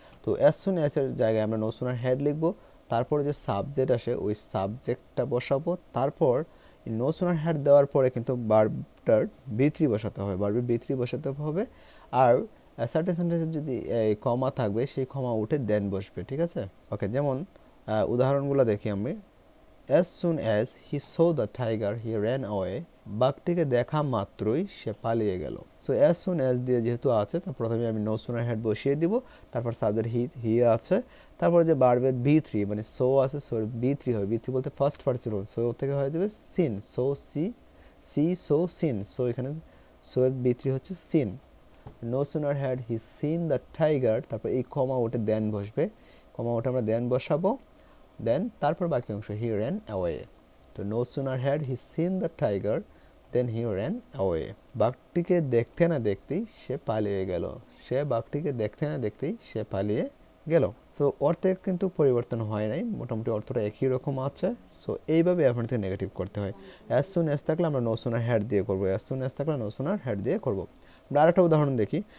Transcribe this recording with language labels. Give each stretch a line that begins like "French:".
Bangla: তো as soon অ্যাজের জায়গায় আমরা নো সুনার হেড লিখবো, তারপরে যে সাবজেক্ট আসে ওই সাবজেক্টটা বসাবো, তারপর নো সুনার হেড দেওয়ার পরে কিন্তু ভার্বটার বি3 বসাতে হবে, ভার্বের বি3 বসাতে হবে। আর সার্টেন সেন্টেন্সে যদি কমা থাকবে সেই কমা উঠে দেন বসবে, ঠিক আছে। ওকে, যেমন উদাহরণগুলো দেখি আমি।
English: As soon as he saw the tiger, he ran away.
Bangla: বাঘটিকে দেখা মাত্রই সে পালিয়ে গেল। সো
English: as soon as
Bangla: দিয়ে যেহেতু আছে, তার প্রথমে আমি
English: no sooner had
Bangla: বসিয়ে দিব, তারপর সাবজেক্ট হি আছে, তারপর যে ভার্বের বি3 মানে সো আছে, সো বি3 হয়, বি3 বলতে ফার্স্ট পার্টিসিপল, সো থেকে হয়ে যাবে scene, so C so scene, so এখানে সো এর বি3 হচ্ছে scene.
English: no sooner had he seen the tiger,
Bangla: তারপর এই কমা ওঠে দেন বসবে, কমা ওঠে আমরা দেন বসাবো, দেন তারপর বাকি অংশ হি
English: ran away।
Bangla: তো
English: no sooner had he seen the tiger then he ran away।
Bangla: বাঘটিকে দেখতে না দেখতেই সে পালিয়ে গেল, সে বাঘটিকে দেখতে না দেখতেই সে পালিয়ে গেল। সো অর্থে কিন্তু পরিবর্তন হয় নাই, মোটামুটি অর্থটা একই রকম আছে। সো এইভাবে অ্যাফার্মেটিভ নেগেটিভ করতে হয়। অ্যাজ সুন অ্যাজ থাকলে আমরা নো সুনার হ্যাড দিয়ে করবো, অ্যাজ সুন অ্যাজ থাকলে নো সুনার হ্যাড দিয়ে করবো। আমরা আরেকটা উদাহরণ দেখি।